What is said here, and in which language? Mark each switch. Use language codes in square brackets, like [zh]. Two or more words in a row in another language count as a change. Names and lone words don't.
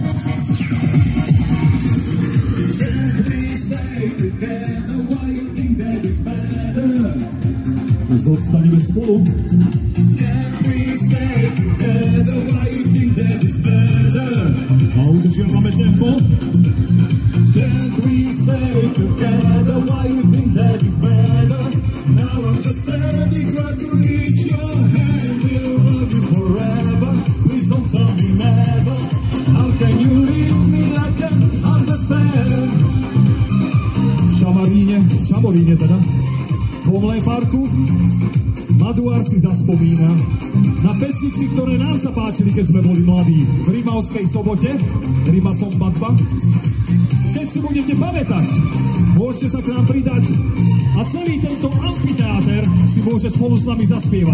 [sk] Zostaneme spolu. A udržiavame tempo. [en] Can't we stay together? Why you think that is better? Now I'm just standing, trying to reach your hand. We'll love you forever. Please don't tell me never. How can you leave me? I can't understand. [sk] V Šamoríne teda, v Omlej parku, Maduár si zaspomína na pesničky, ktoré nám sa páčili, keď sme boli mladí. V Rimavskej Sobote, Rima som Batba. Keď si budete pamätať, môžete sa k nám pridať a celý tento amfiteáter si môže spolu s nami zaspievať.